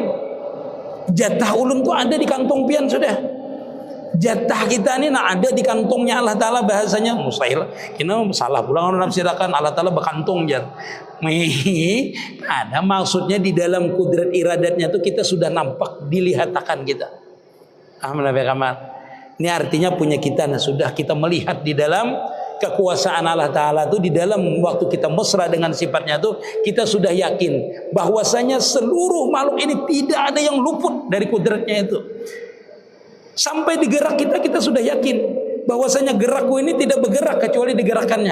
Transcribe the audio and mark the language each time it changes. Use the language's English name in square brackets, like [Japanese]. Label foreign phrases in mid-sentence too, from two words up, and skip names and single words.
[Banjar] Jatah ulun tuh ada di kantong pian sudah. [Indonesian] Jatah kita ini ada di kantongnya Allah Ta'ala, bahasanya mustahil. [Banjar] Kita salah pulang orang nafsirakan Allah Ta'ala berkantung jar. [Indonesian] Ada maksudnya di dalam kudrat iradatnya tuh kita sudah nampak dilihatakan kita. Alhamdulillah. Ini artinya punya kita, nah sudah kita melihat di dalam kekuasaan Allah Ta'ala itu, di dalam waktu kita mesra dengan sifatnya itu, kita sudah yakin bahwasanya seluruh makhluk ini tidak ada yang luput dari kudratnya itu. Sampai di gerak kita sudah yakin bahwasanya gerakku ini tidak bergerak kecuali digerakkannya.